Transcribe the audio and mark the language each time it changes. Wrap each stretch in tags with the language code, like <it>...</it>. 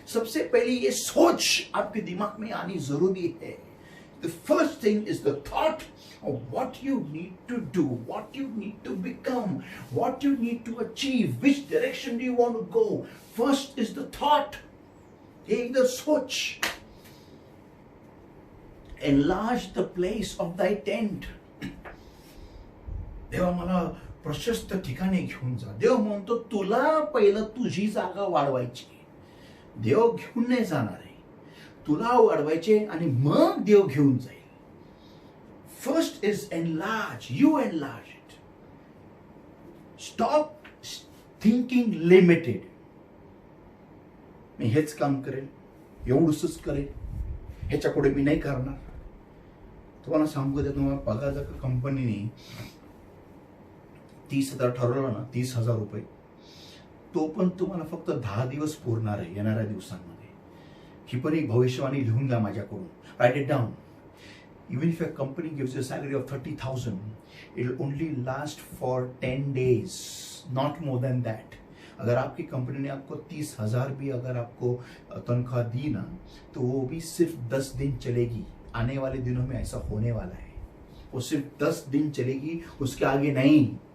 <hi>सबसे पहले ये सोच आपके दिमाग में आनी जरूरी है.</hi> <en>The first thing is the thought of what you need to do, what you need to become, what you need to achieve, which direction do you want to go. First is the thought.</en> <mr>हे एकदा सोच.</mr> <en>Enlarge the place of thy tent.</en> <mr>देवा मला प्रशस्त ठिकाणी घेऊन जा. देव म्हणतो तुला पहिलं तुझी जागा वाढवायची. देव घेऊन नाही जाणार आहे, तुला वाढवायचे आणि मग देव घेऊन जाईल.</mr> <en>First is enlarge, you enlarge it. Stop thinking limited.</en> <mr>मी हेच काम करेल, एवढंच करेल, ह्याच्या पुढे मी नाही करणार. तुम्हाला सांगू द्या, तुम्हाला पगार जर का कंपनीने 30,000 ठरवलं ना, 30,000 रुपये, तो पण तुम्हाला फक्त 10 दिवस पुरणार आहे येणाऱ्या दिवसांमध्ये. ही पण एक भविष्यवाणी लिहून घ्या माझ्याकडून.</mr> <en>Write it down. Even if a company gives you a salary of 30,000, it will only last for 10 days, not more than that.</en> <hi>अगर आपकी कंपनी ने आपको 30,000 भी अगर आपको तनख्वाह दी ना, तो वो भी सिर्फ 10 दिन चलेगी. आने वाले दिनों में ऐसा होने वाला है. वो सिर्फ 10 दिन चलेगी, उसके आगे नहीं.</hi>